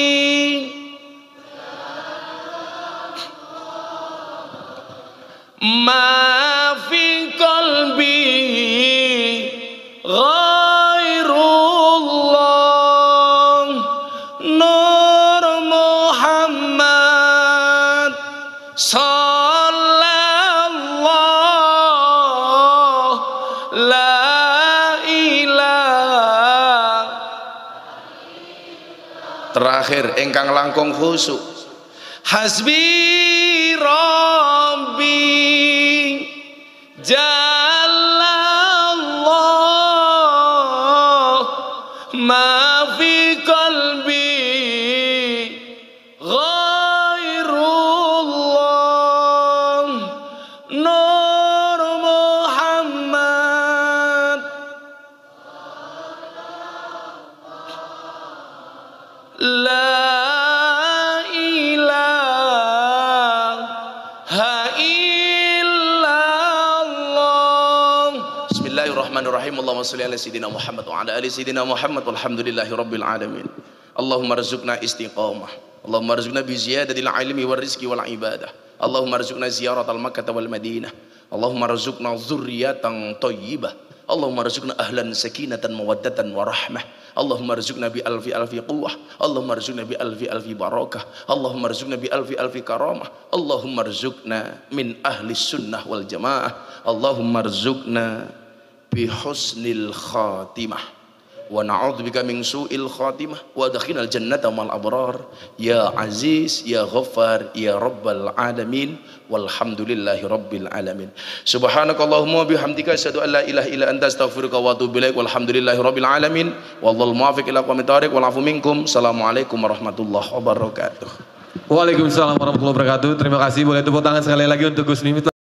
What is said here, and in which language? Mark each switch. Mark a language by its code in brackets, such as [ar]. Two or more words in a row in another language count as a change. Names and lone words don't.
[ar] ما في قلبي غير الله نور محمد صلى الله لا إله. [jv] Terakhir ingkang langkung khusyuk [ar] حسبي ربي جل الله ما في قلبي غير الله نور محمد لا بسم الله الرحمن الرحيم. اللهم صل على سيدنا محمد وعلى آل سيدنا محمد والحمد لله رب العالمين. اللهم ارزقنا الاستقامة. اللهم ارزقنا بزيادة العلم والرزق والعبادة. اللهم ارزقنا زيارة مكة والمدينة اللهم ارزقنا ذرية طيبة. اللهم ارزقنا أهلا سكينة ومودة ورحمة. اللهم ارزقنا بألف قوة اللهم ارزقنا بألف بركة. اللهم ارزقنا بألف كرامة اللهم ارزقنا من أهل السنة والجماعة. اللهم ارزقنا بحسن الخاتمة ونعوذ بك من سوء الخاتمة وأدخلنا الجنة مع الأبرار يا عزيز يا غفار يا رب العالمين والحمد لله رب العالمين. سبحانك اللهم وبحمدك أشهد أن لا إله إلا أنت أستغفرك وأتوب إليك والحمد لله رب العالمين والله الموفق إلى أقوم الطريق والعفو منكم. السلام عليكم ورحمة الله وبركاته. وعليكم السلام ورحمة الله وبركاته. [id] Terima kasih, boleh tepuk tangan sekali lagi untuk Gus Miftah.